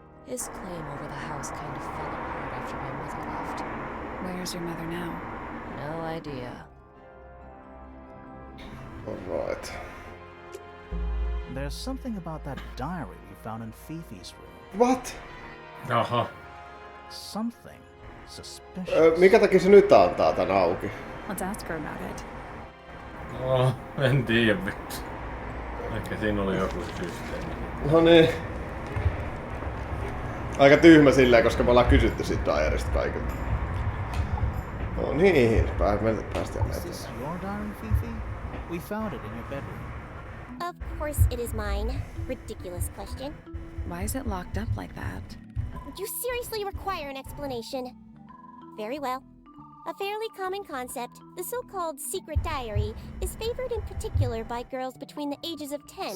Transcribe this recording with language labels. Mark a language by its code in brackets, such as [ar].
[en] His claim over the house kind of fell apart after my mother left. Where's your mother now? No idea. Alright. There's something about that diary we found in Fifi's room. What? [fi] Jaha. [en] Something suspicious. [fi] Mikä takia se nyt antaa tän auki? [en] Let's ask her about it. [fi] No, en tiedä vittu. Ehkä siinä oli joku systeemi. No niin. Aika tyhmä silleen, koska me ollaan kysytty siitä diarista kaikilta. No niin, päästään [en] Is this your diary, Fifi? We found it in your bedroom. Of course it is mine. Ridiculous question. Why is it locked up like that? Would you seriously require an explanation? Very well. A fairly common concept, the so-called secret diary, is favored in particular by girls between the ages of 10